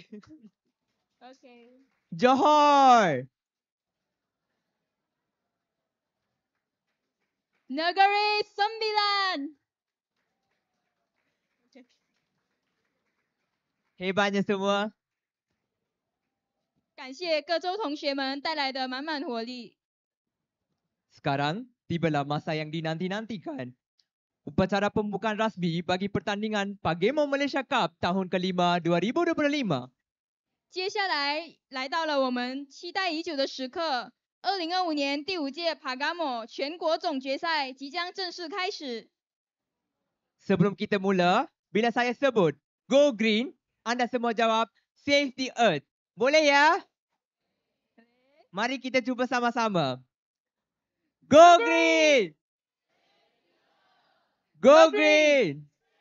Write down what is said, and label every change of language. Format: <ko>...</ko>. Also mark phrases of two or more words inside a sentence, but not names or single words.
<ms>Okay. Johor. Negeri Sembilan. Hebatnya semua.</ms> <zh>感谢各州同学们带来的满满活力。</zh> <ms>Sekarang tibalah masa yang dinanti-nantikan. Upacara pembukaan rasmi bagi pertandingan PaGamO Malaysia Cup tahun ke-5 2025.</ms> <zh>接下来来到了我们期待已久的时刻，2025年第5届PaGamO全国总决赛即将正式开始。</zh> <ms>Sebelum kita mula, bila saya sebut</ms> <en>Go Green,</en> <ms>anda semua jawab</ms> <en>Save the Earth.</en> <ms>Boleh ya? Mari kita cuba sama-sama.</ms> <en>Go Green! Go Green!</en>